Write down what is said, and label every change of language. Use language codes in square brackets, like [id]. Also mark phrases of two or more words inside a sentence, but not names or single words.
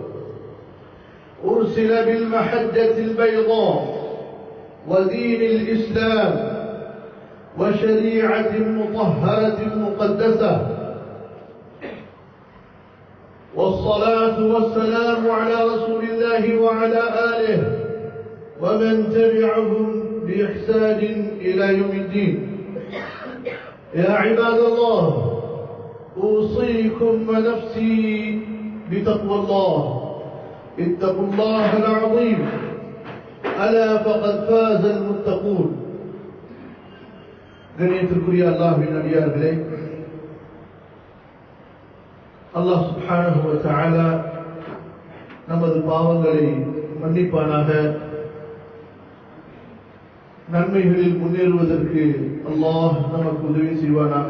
[ar] أرسل بالمحجة البيضاء ودين الإسلام وشريعة مطهرة مقدسة والصلاة والسلام على رسول الله وعلى آله ومن تبعهم بإحسان إلى يوم الدين. يا عباد الله، أوصيكم ونفسي بتقوى الله. اتقوا الله العظيم، ألا فقد فاز المتقون. [ta] கண்ணியத்திற்குரிய அல்லாஹ்வின் அடியார்களே, அல்லாஹ் [ar] سبحانه وتعالى [ta] நமது பாவங்களை மன்னிப்பானாக. நன்மைகளில் முன்னேறுவதற்கு அல்லாஹ் நமக்கு உதவி செய்வானாக.